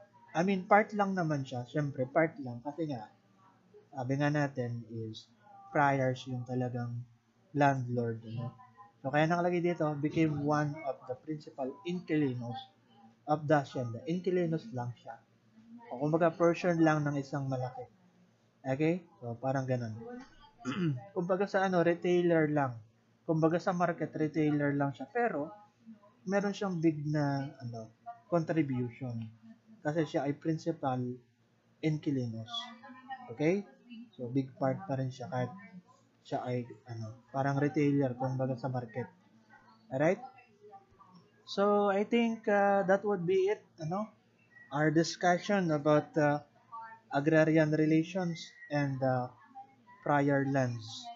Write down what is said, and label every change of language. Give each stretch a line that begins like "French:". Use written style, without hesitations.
English: I mean,
Filipino: part lang naman siya, syempre, part lang, kasi nga, sabi nga natin is priors yung talagang landlord, ano? So, kaya nakalagay dito,
English: became one of the principal inquilinos of the hacienda.
Filipino: Inquilinos lang siya. O kumbaga, portion lang ng isang malaki. Okay? So, parang ganun. Kumbaga sa ano, retailer lang. Kumbaga sa market, retailer lang siya. Pero, meron siyang big na ano, contribution. Kasi siya ay principal inquilinos. Okay? So, big part pa rin siya kahit siya ay ano, parang retailer kumbaga sa market.
English: Alright? So, I think that would be it, ano? Our discussion about agrarian relations and prior lands.